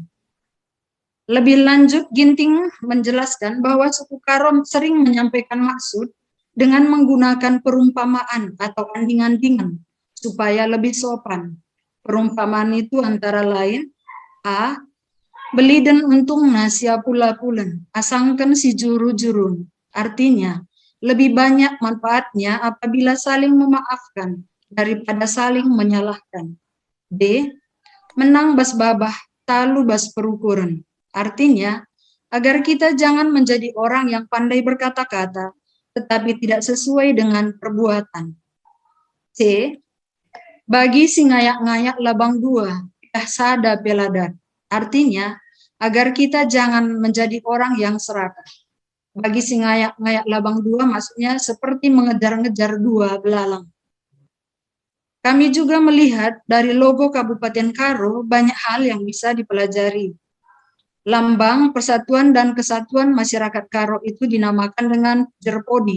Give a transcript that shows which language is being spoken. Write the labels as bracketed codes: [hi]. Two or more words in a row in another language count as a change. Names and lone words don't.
[id] Lebih lanjut, Ginting menjelaskan bahwa suku Karo sering menyampaikan maksud dengan menggunakan perumpamaan atau anding-andingan supaya lebih sopan. Perumpamaan itu antara lain, A. [btx] Beli dan untung nasia pula-pulen, asangkan si juru-jurun. [id] Artinya, lebih banyak manfaatnya apabila saling memaafkan daripada saling menyalahkan. B. [btx] Menang bas babah, talu bas perukuran. [id] Artinya, agar kita jangan menjadi orang yang pandai berkata-kata, tetapi tidak sesuai dengan perbuatan. C. [btx] Bagi si ngayak-ngayak labang dua, sada peladat. [id] Artinya, agar kita jangan menjadi orang yang serakah. [btx] Bagi si ngayak-ngayak labang dua [id] maksudnya seperti mengejar-ngejar dua belalang. Kami juga melihat dari logo Kabupaten Karo banyak hal yang bisa dipelajari. Lambang Persatuan dan Kesatuan Masyarakat Karo itu dinamakan dengan Jerpodi.